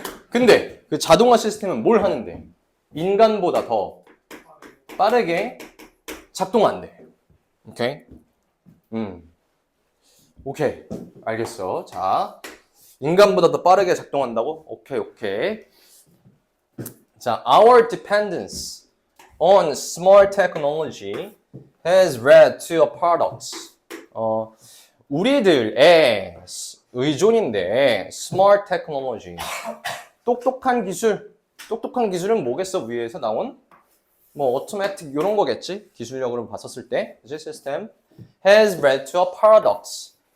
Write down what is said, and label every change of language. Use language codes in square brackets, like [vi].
[ko] 근데 그 자동화 시스템은 뭘 하는데? 인간보다 더 빠르게 작동한대. 오케이? 오케이. 알겠어. 자, 인간보다 더 빠르게 작동한다고? 오케이. [en] 자, our dependence on smart technology has led to a paradox. [ko] 우리들의 의존인데 [en] smart technology. [ko] 똑똑한 기술은 뭐겠어? 위에서 나온 뭐 automatic 이런 거겠지? 기술력으로 봤었을 때, 그치? [en] 시스템 has led to a paradox.